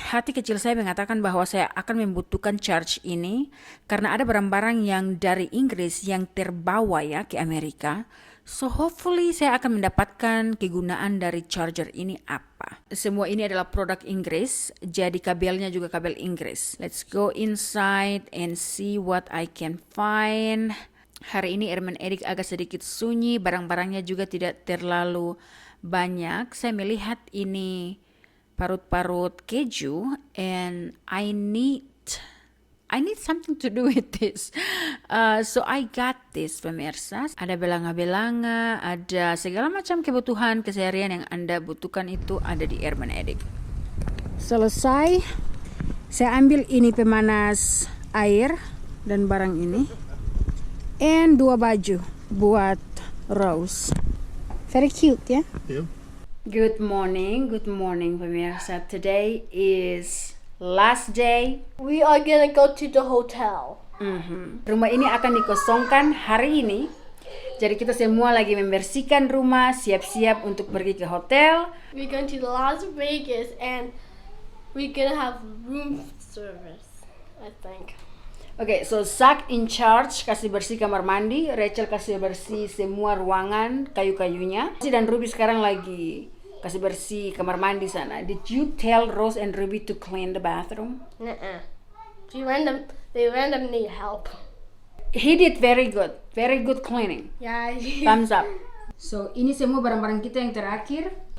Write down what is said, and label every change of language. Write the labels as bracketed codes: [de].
[id] Hati kecil saya mengatakan bahwa saya akan membutuhkan charge ini karena ada barang-barang yang dari Inggris yang terbawa ya ke Amerika. [en] So hopefully [id] saya akan mendapatkan kegunaan dari charger ini apa. Semua ini adalah produk Inggris, jadi kabelnya juga kabel Inggris. [en] Let's go inside and see what I can find. [id] Hari ini Airman Edik agak sedikit sunyi, barang-barangnya juga tidak terlalu banyak. Saya melihat ini parut-parut keju [en] and I need something to do with this. So I got this pemirsa. [id] Ada belanga-belanga, ada segala macam kebutuhan keseharian yang Anda butuhkan itu ada di Airman Edik. Selesai, saya ambil ini pemanas air dan barang ini. [en] And 2 [id] baju buat [en] Rose. Very cute ya? Yeah? Good morning pemirsa. Today is last day. We are gonna go to the hotel. [id] Rumah ini akan dikosongkan hari ini. Jadi kita semua lagi membersihkan rumah, siap-siap untuk pergi ke hotel. [en] We're going to Las Vegas and we're gonna have room service, I think. [id] Okay, so Zach in charge kasih bersih kamar mandi, Rachel kasih bersih semua ruangan, kayu-kayunya. Dan Ruby sekarang lagi kasih bersih kamar mandi sana. [en] Did you tell Rose and Ruby to clean the bathroom? Nuh-uh. They random need help. He did very good cleaning. Yeah. Thumbs up. [id] So ini semua barang-barang kita yang terakhir.